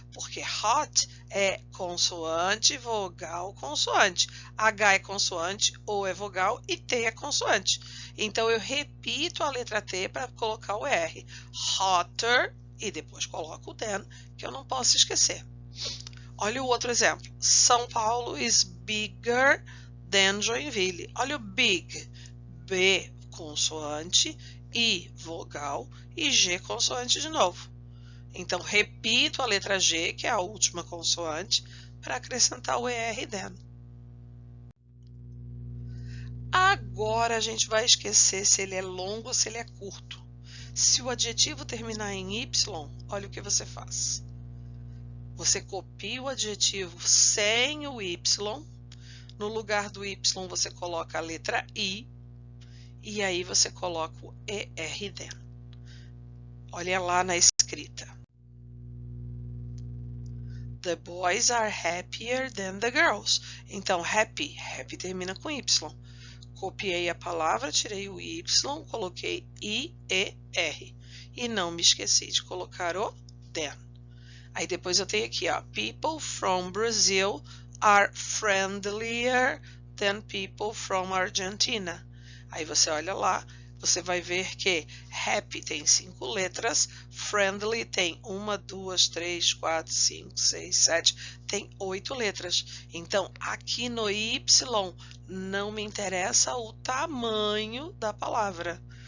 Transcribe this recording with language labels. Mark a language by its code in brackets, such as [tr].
[pt] Porque hot é consoante, vogal, consoante. H é consoante, O é vogal e T é consoante. Então, eu repito a letra T para colocar o R. Hotter, e depois coloco o than, que eu não posso esquecer. Olha o outro exemplo. [en] São Paulo is bigger than Joinville. [pt] Olha o big. B, consoante, I, vogal, e G, consoante de novo. Então, repito a letra G, que é a última consoante, para acrescentar o ER than. Agora a gente vai esquecer se ele é longo ou se ele é curto. Se o adjetivo terminar em Y, olha o que você faz. Você copia o adjetivo sem o Y. No lugar do Y, você coloca a letra I. E aí você coloca o ER than. Olha lá na escrita. [en] The boys are happier than the girls. [pt] Então, happy termina com Y. Copiei a palavra, tirei o Y, coloquei I-E-R. E não me esqueci de colocar o than. Aí depois eu tenho aqui, ó, [en] people from Brazil are friendlier than people from Argentina. [pt] Aí você olha lá, você vai ver que happy tem 5 letras, friendly tem 1, 2, 3, 4, 5, 6, 7, tem 8 letras. Então, aqui no Y, não me interessa o tamanho da palavra.